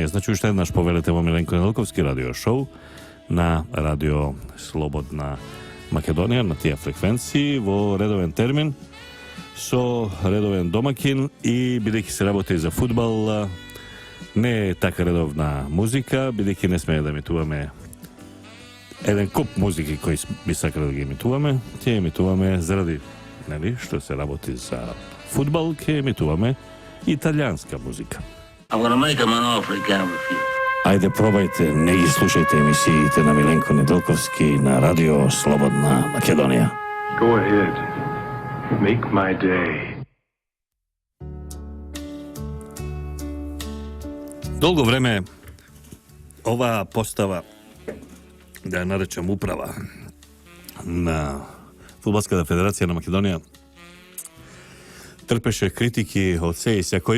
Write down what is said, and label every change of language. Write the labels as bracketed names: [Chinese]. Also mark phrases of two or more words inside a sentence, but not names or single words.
[Macedonian] Значи, уште еднаш повелете во Миленко Неделковски радио шоу на Радио Слободна Македонија, на тие фреквенции, во редовен термин, со редовен домакин и бидејќи се работи за фудбал, не е така редовна музика, бидејќи не сме да емитуваме еден куп музики кои би сакале да ги емитуваме, ќе емитуваме заради, нели, што се работи за фудбал, ќе емитуваме италијанска музика. [English] I'm gonna make him an offer he can't refuse. [Macedonian] Ајде, пробајте, не ги слушајте емисиите на Миленко Неделковски на Радио Слободна Македонија. [English] Go ahead. Make my day. [Macedonian] Долго време оваа постава, да ја наречам управа на Фудбалската федерација на Македонија, трпеше критики од се и секој.